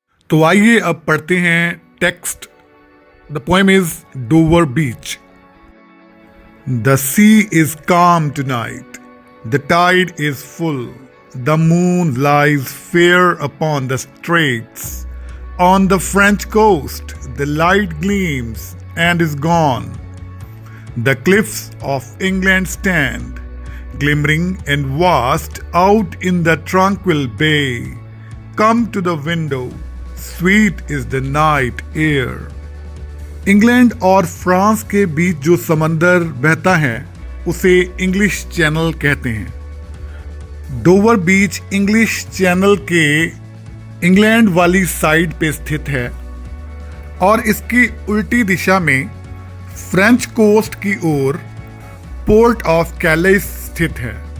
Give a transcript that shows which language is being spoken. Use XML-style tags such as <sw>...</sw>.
<hi>तो आइए अब पढ़ते हैं text.</hi> <en>The poem is Dover beach. The sea is calm tonight, the tide is full, the moon lies fair upon the straits. On the French coast, the light gleams and is gone. The cliffs of England stand, glimmering and vast out in the tranquil bay. Come to the window, sweet is the night air.</en> <hi>England और France के बीच जो समंदर बहता है उसे English channel कहते हैं। Dover बीच English channel के इंग्लैंड वाली साइड पे स्थित है और इसकी उल्टी दिशा में फ्रेंच कोस्ट की ओर पोर्ट ऑफ कैलेस स्थित है।</hi>